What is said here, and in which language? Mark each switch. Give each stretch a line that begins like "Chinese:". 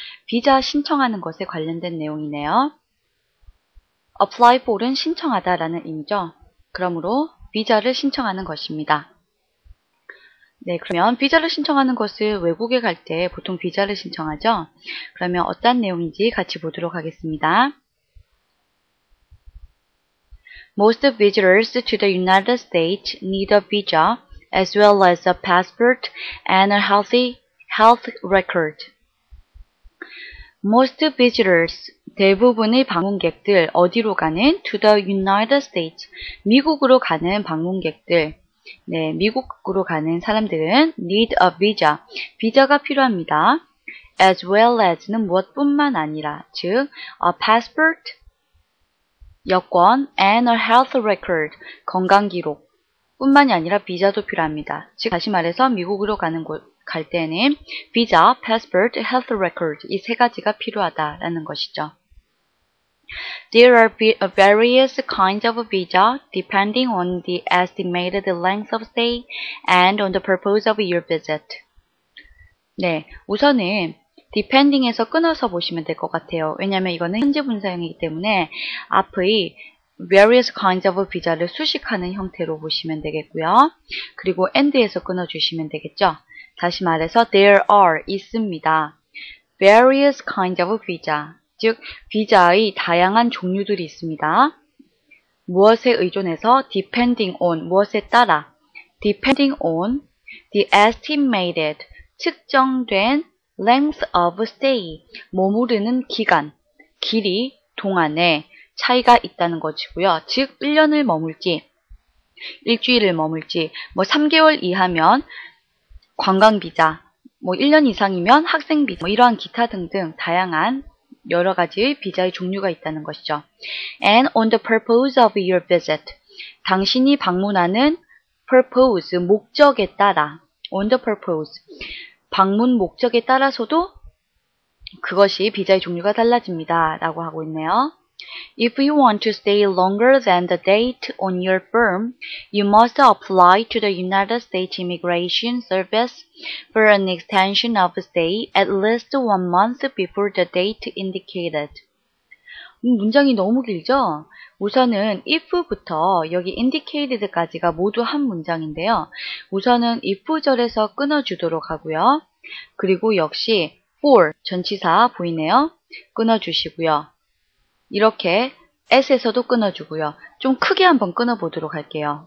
Korean: 비자 신청하는 것에 관련된 내용이네요.
English: Apply for
Korean: 은 신청하다 라는 의미죠. 그러므로 비자를 신청하는 것입니다. 네, 그러면 비자를 신청하는 것을 외국에 갈 때 보통 비자를 신청하죠. 그러면 어떤 내용인지 같이 보도록 하겠습니다.
English: Most visitors to the United States need a visa as well as a passport and a health record. Most visitors,
Korean: 대부분의 방문객들, 어디로 가는?
English: To the United States,
Korean: 미국으로 가는 방문객들. 네, 미국으로 가는 사람들은
English: need a visa,
Korean: 비자가 필요합니다.
English: As well as
Korean: 는 무엇뿐만 아니라, 즉,
English: a passport,
Korean: 여권,
English: and a health record,
Korean: 건강기록 뿐만이 아니라 비자도 필요합니다. 즉, 다시 말해서 미국으로 갈 때는 비자, passport,
English: health record
Korean: 이 세 가지가 필요하다라는 것이죠.
English: There are various kinds of visa depending on the estimated length of stay and on the purpose of your visit.
Korean: 네, 우선은 depending에서 끊어서 보시면 될 것 같아요. 왜냐하면 이거는 현재 분사형이기 때문에 앞의
English: various kinds of visa
Korean: 를 수식하는 형태로 보시면 되겠고요. 그리고 and에서 끊어주시면 되겠죠. 다시 말해서
English: there are
Korean: 있습니다.
English: various kinds of visa.
Korean: 즉, 비자의 다양한 종류들이 있습니다. 무엇에 의존해서?
English: depending on,
Korean: 무엇에 따라?
English: depending on the estimated,
Korean: 측정된
English: length of stay,
Korean: 머무르는 기간, 길이, 동안에 차이가 있다는 것이고요. 즉, 1년을 머물지, 일주일을 머물지, 3개월 이하면 관광비자, 1년 이상이면 학생비자, 이러한 기타 등등 다양한 여러 가지 비자의 종류가 있다는 것이죠.
English: And on the purpose of your visit.
Korean: 당신이 방문하는 purpose, 목적에 따라.
English: On the purpose.
Korean: 방문 목적에 따라서도 그것이 비자의 종류가 달라집니다. 라고 하고 있네요.
English: If you want to stay longer than the date on your firm, you must apply to the United States Immigration Service for an extension of stay at least 1 month before the date indicated.
Korean: 문장이 너무 길죠? 우선은 if부터 여기 indicated까지가 모두 한 문장인데요. 우선은 if절에서 끊어주도록 하고요. 그리고 역시 for, 전치사 보이네요. 끊어주시고요. 이렇게 s에서도 끊어주고요. 좀 크게 한번 끊어보도록 할게요.